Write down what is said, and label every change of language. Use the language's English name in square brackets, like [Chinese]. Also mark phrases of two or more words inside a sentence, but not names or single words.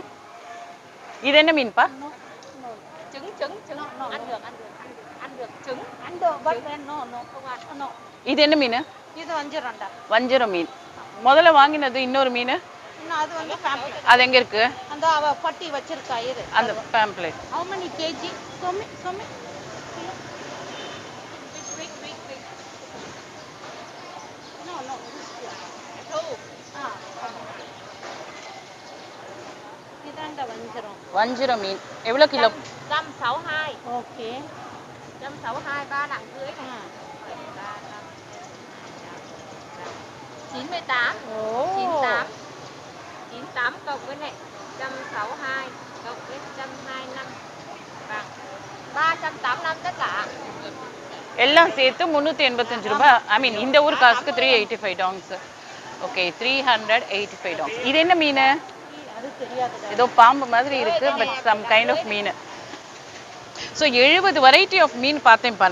[Tamil] இது என்ன மீன்ப்பா? இது என்ன மீன்? இது வஞ்சரம்டா. வஞ்சிரம் மீன். முதல்ல வாங்கினது இன்னொரு மீன், அது வந்து பாம்ப்ளெட். அது எங்க இருக்கு? அந்த அவ பட்டி வச்சிருக்கா இரு. அந்த பாம்ப்ளெட். [English] How many kg? Some. No. [Tamil] இதாண்டா வஞ்சரம். வஞ்சிரம் மீன் எவ்வளோ கிலோ? 162. ஓகே. [Vietnamese] 162 3 nặng dưới này. 98. 98 cộng với này 162 cộng với 125 bằng 385 tất cả. [Tamil] எல்லாம் சேர்த்து 385 ரூபாய். [English] I mean [Tamil] இந்த ஊர் காசுக்கு 385 டாங்ஸ். ஓகே 385 டாங்ஸ். இது என்ன மீன்? ஏதோ பாம்பு மாதிரி இருக்கு [English] but some kind of [Tamil] மீன். ஸோ 70 [English] variety of [Tamil] மீன் பார்த்தேன்ப்பா.